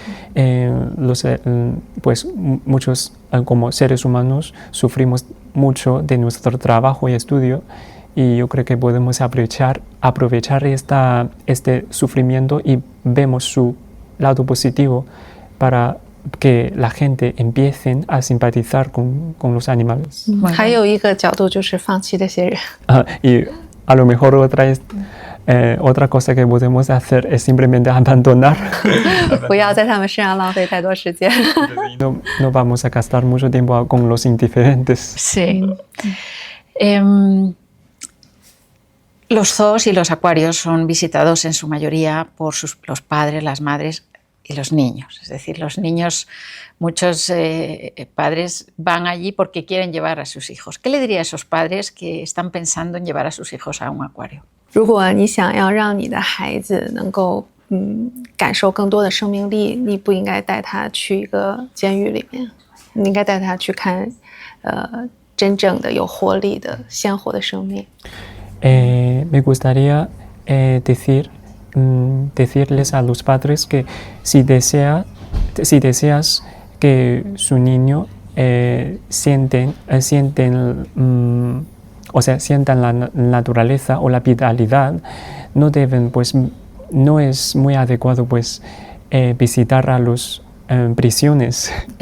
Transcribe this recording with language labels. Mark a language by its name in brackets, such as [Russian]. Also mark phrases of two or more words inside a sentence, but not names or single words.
[Spanish] Pues muchos como seres humanos sufrimos mucho de nuestro trabajo y estudio, y yo creo que podemos aprovechar este sufrimiento y vemos su lado positivo para que la gente empiecen a simpatizar con los animales. [Chinese] 还有一个角度就是放弃这些人。 [Spanish] Y a lo mejor otra cosa que podemos hacer es simplemente abandonar. [Chinese] 不要在他们身上浪费太多时间。 [Spanish] No vamos a gastar mucho tiempo con los indiferentes. Sí. Los zoos y los acuarios son visitados en su mayoría por los padres, las madres y los niños. Es decir, los niños, muchos padres van allí porque quieren llevar a sus hijos. ¿Qué le diría a esos padres que están pensando en llevar a sus hijos a un acuario? [Chinese] 如果你想要让你的孩子能够感受更多的生命力，你不应该带他去一个监狱里面，你应该带他去看真正的有活力的鲜活的生命。 [Spanish] Me gustaría decirles a los padres que si deseas que su niño sientan la naturaleza o la vitalidad, no deben, pues no es muy adecuado pues visitar a las prisiones.